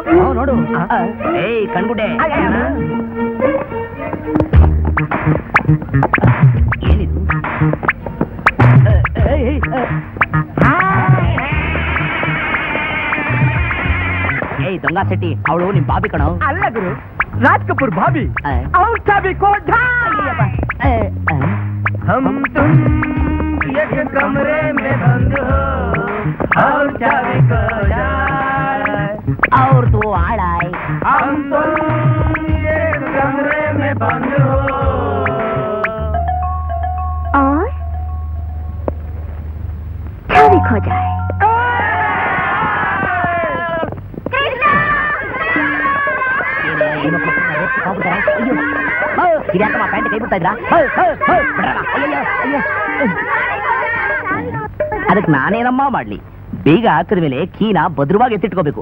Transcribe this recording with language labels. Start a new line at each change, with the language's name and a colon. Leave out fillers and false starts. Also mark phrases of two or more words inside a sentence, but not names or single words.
Kannada: ನೋಡು. ಏಯ್ ಕಣ್ಗುಡ್ಡೆ, ಏನಿದು? ಏಯ್ ದೊಂಗ ಸೆಟ್ಟಿ, ಅವಳು ನಿಮ್ ಬಾಬಿ ಕಣೋ. ಅಲ್ಲ ಗುರು, ರಾಜ್ ಕಪೂರ್ ಭಾಬಿ. ಆ. ಅವ್ರ ಚಾಬಿ ಕೋಠ.
Hindi: हम तुम एक कमरे में बंद हो और चाबी खो जाए.
Kannada: ಅವ್ರದ್ದು ಆಳಾಯ್.
Hindi: हम तुम एक कमरे में बंद हो. और चाबी खो जाए.
Kannada: ಇದ್ಯಾಕಮ್ಮ ಪ್ಯಾಂಟ್ ಕೈ ಬಿಡ್ತಾ ಇದ್ರಾ? ಅದಕ್ಕೆ ನಾನೇನಮ್ಮ ಮಾಡ್ಲಿ? ಬೀಗ ಹಾಕಿದ ಮೇಲೆ ಕೀನ ಭದ್ರವಾಗಿ ಎತ್ತಿಟ್ಕೋಬೇಕು.